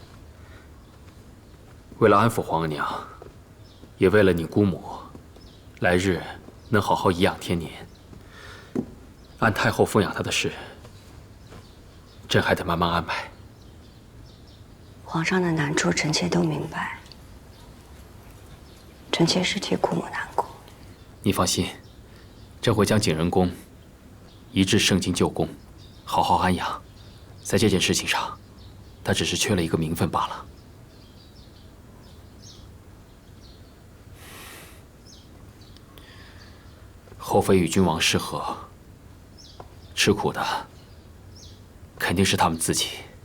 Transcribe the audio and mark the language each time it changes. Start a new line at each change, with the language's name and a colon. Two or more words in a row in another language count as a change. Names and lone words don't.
Chinese: 為了安撫皇額娘，也為了你姑母，來日能好好頤養天年。按太后奉養她的事，朕還得慢慢安排。皇上的難處，臣妾都明白。臣妾是替姑母難過。你放心，朕會將景仁宮移至聖經舊宮， 好好安養。在這件事情上，他只是缺了一個名分罷了。后妃與君王失和，吃苦的肯定是他們自己。